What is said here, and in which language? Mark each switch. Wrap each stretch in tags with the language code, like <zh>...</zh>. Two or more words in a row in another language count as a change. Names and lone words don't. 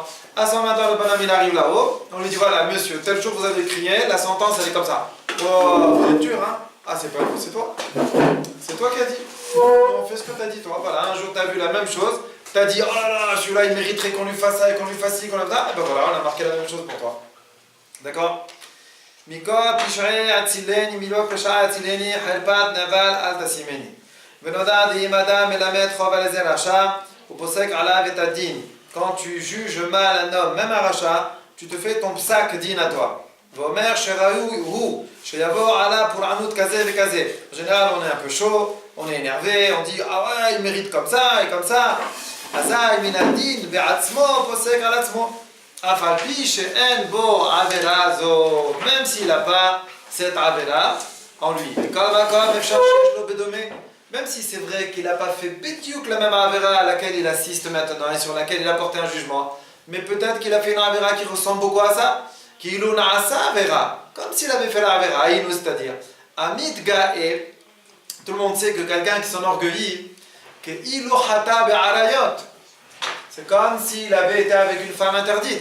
<fr>À 120 ans, le bonhomme il arrive là-haut, on lui dit voilà, monsieur, tel jour vous avez crié, la sentence elle est comme ça. Oh, vous êtes dur, hein? Ah, c'est pas vous, c'est toi. C'est toi qui as dit. On fait ce que tu as dit, toi. Voilà, un jour tu as vu la même chose, tu as dit oh là là, celui-là il mériterait qu'on lui fasse ça et qu'on lui fasse ci, qu'on lui fasse ça. Et ben voilà, on a marqué la même chose pour toi. D'accord?</fr> <he>מכל פשעי הצילני מלא פשעי הצילני חרפת נבל אל תשימני ונודע דאם אדם מלמד חוב על איזה רשע הוא פוסק עליו את הדין.</he> <fr>Quand tu juges mal un homme, même un rachat, tu te fais ton</fr> <he>פסק דין</he> <fr>à toi.</fr> <he>ואומר שראוי הוא שיבוא עליו פורענות כזה וכזה.</he> <fr>En général on est un peu chaud, on est énervé, on dit ah ouais il mérite comme ça et comme ça.</fr> <he>אזי מן הדין בעצמו פוסק על עצמו.</he> <fr>Même s'il n'a pas cette avera en lui. Même si c'est vrai qu'il n'a pas fait bédiouk la même avera à laquelle il assiste maintenant et sur laquelle il a porté un jugement, mais peut-être qu'il a fait une avera qui ressemble beaucoup à ça, qu'il a sa avera, comme s'il avait fait la avera, c'est-à-dire</fr> <he>המתגאה,</he> <fr>tout le monde sait que quelqu'un qui s'enorgueillit, que</fr> <he>אילו חטא בעריות,</he> <fr>c'est comme s'il avait été avec une femme interdite.</fr>